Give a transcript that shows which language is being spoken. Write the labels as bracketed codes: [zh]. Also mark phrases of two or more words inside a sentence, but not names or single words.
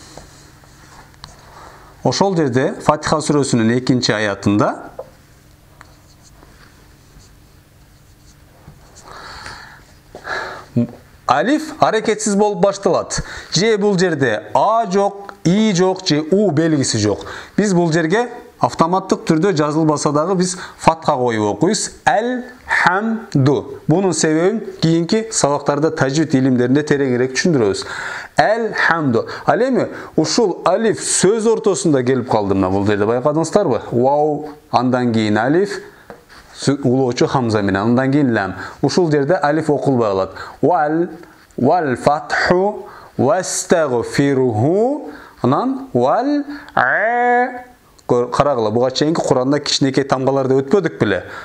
[ky] Ошол жерде Фатиха сүрөсүнүн 2-чи аятында алиф аракетсиз болуп башталат. Же бул жерде А жок, И жок, же У белгиси жок. Биз бул жерге автоматтык түрдө жазылбаса дагы биз фатха коюп окуйбуз. Әл-хамду. Бунун себебин кийинки сабактарда тажвид илимдеринде тереңирээк түшүндүрөбүз. Әл-хамду. Ал эми ушул алиф сөз ортосунда келип калды. Мына бул жерде байкадыңыздарбы? Вау, андан кийин алиф улоочу Хамза менен, андан кийин лам. Ушул жерде алиф окулбай калат. Вал, [ar] والفتح واستغفره, [ky] анан вал карагыла, буга чейинки Куранда кичинекей тамгаларды өтпөдүк беле.